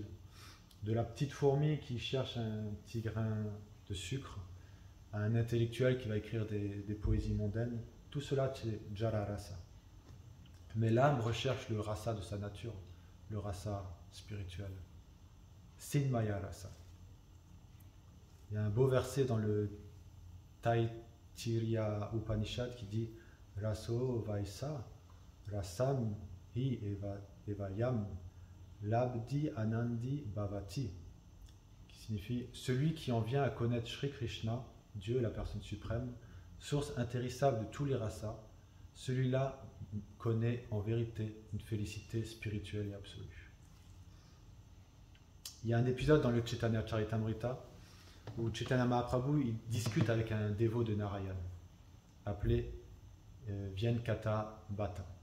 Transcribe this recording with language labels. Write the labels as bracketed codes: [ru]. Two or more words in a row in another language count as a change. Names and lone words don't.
[fr] De la petite fourmi qui cherche un petit grain de sucre, à un intellectuel qui va écrire des poésies mondaines, tout cela c'est [sa] जड रस. [fr] Mais l'âme recherche le rasa de sa nature, le rasa spirituel. [sa] चिन्मय रस. [fr] Il y a un beau verset dans le Taittiriya Upanishad qui dit [sa] रसो वैसः रसं हि एवायं लब्ध्वा आनन्दी भवति, [fr] qui signifie celui qui en vient à connaître Shri Krishna, Dieu, la personne suprême, source intéressable de tous les rasas, celui-là connaît en vérité une félicité spirituelle et absolue. Il y a un épisode dans le Chaitanya Charitamrita où Chaitanya Mahaprabhu il discute avec un dévot de Narayan appelé Vyankata Bhatta.